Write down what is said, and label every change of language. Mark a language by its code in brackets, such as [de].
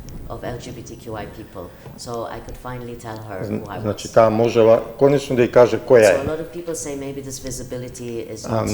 [en] Of LGBTQI people, so I could finally tell her who I was. [mk] Значи таа можела конечно да ја каже која е. [en] So a lot of people say maybe this visibility is not so